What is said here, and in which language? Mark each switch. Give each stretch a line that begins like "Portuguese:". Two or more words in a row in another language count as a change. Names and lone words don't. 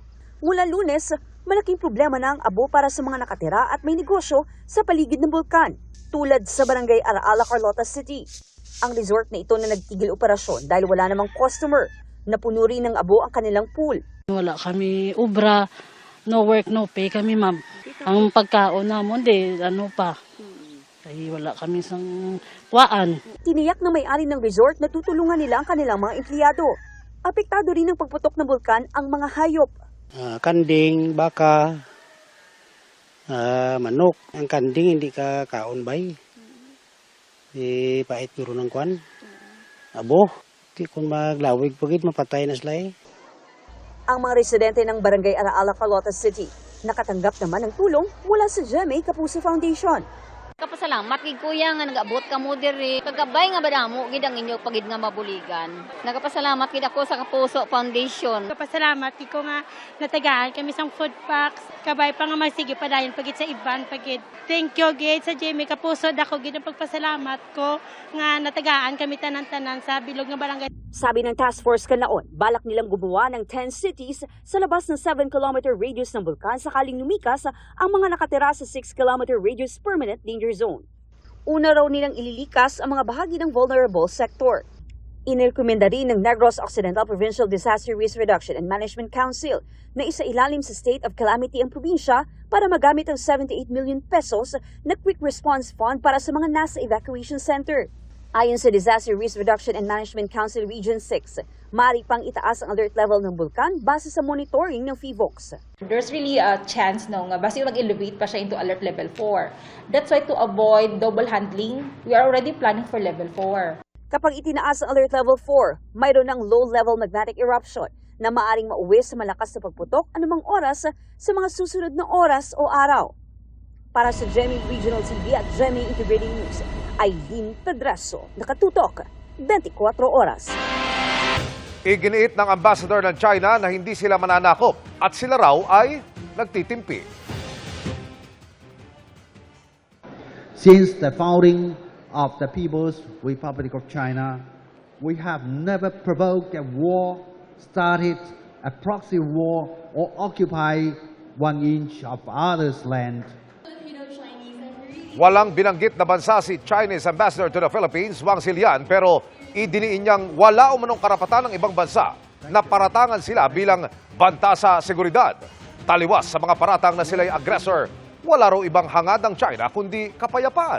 Filipino: Mula Lunes, malaking problema na ang abo para sa mga nakatira at may negosyo sa paligid ng bulkan, tulad sa barangay Araala, Carlota City. Ang resort na ito na nagtigil operasyon dahil wala namang customer. Napuno rin ng abo ang kanilang pool.
Hiligaynon: Wala kami ubra,
English: no work, no pay kami, ma'am.
Hiligaynon: Ang pagkaon namon, ay wala kami sang kuwaan.
Filipino: Tiniyak ng may-ari ng resort na tutulungan nila ang kanilang mga empleyado. Apektado rin ng pagputok ng bulkan ang mga hayop.
Hiligaynon: Kanding, baka, Manok. Ang kanding hindi ka kaon bay. Pait puro ng kwan. Abo. Di kung maglawig pagit mapatay na sila eh.
Filipino: Ang mga residente ng Barangay Araala, Carlota City nakatanggap naman ng tulong mula sa GMA Kapuso Foundation.
Hiligaynon: Kapasalamat kay kuya nga nag-abot ka mo diri. Kagabay nga badamo gid ang inyo pagid nga mabuligan. Nagapasalamat gid ako sa Kapuso Foundation. Kapasalamat ko nga natagaan kami sang food packs. Kabay pa nga magsige padayon pagid sa iban pagid.
English: Thank you
Hiligaynon: gid sa Jimmy Kapuso dako gid ang pagpasalamat ko nga natagaan kami tanan-tanan sa bilog nga barangay.
Filipino: Sabi ng
English: task force
Filipino: kanaon, balak nilang gumawa ng 10 cities sa labas ng
English: 7-kilometer radius
Filipino: ng bulkan sakaling lumikas ang mga nakatira sa
English: 6-kilometer radius permanent danger zone.
Filipino: Una raw nilang ililikas ang mga bahagi ng
English: vulnerable sector.
Filipino: Inirekomenda rin ng Negros Occidental Provincial Disaster Risk Reduction and Management Council na isailalim sa
English: state of calamity
Filipino: ang probinsya para magamit ang 78 million pesos na
English: quick response fund
Filipino: para sa mga nasa
English: evacuation center.
Filipino: Ayon sa Disaster Risk Reduction and Management Council Region 6, maaari pang itaas ang
English: alert level
Filipino: ng bulkan base sa monitoring ng PHIVOLCS.
English: There's really a chance
Hiligaynon: basta mag-elevate pa siya
English: into alert level 4. That's why to avoid double handling, we are already planning for level 4.
Filipino: Kapag itinaas ang
English: alert level 4,
Filipino: mayroon ng
English: low-level magnetic eruption
Filipino: na maaring mauwi sa malakas na pagputok anumang oras sa mga susunod na oras o araw. Para sa GMA Regional TV at GMA Integrated News, Aileen Pedraso, nakatutok, 24 oras. Iginiit ng ambassador ng China na hindi sila mananakop at sila raw ay nagtitimpi.
English: Since the founding of the People's Republic of China, we have never provoked a war, started a proxy war, or occupied 1 inch of others' land.
Filipino: Walang binanggit na bansa si
English: Chinese Ambassador to the Philippines,
Filipino: Wang Silian, pero idiniin niyang wala umanong karapatan ng ibang bansa na paratangan sila bilang banta sa seguridad. Taliwas sa mga paratang na sila'y aggressor, wala raw ibang hangad ng China kundi kapayapaan.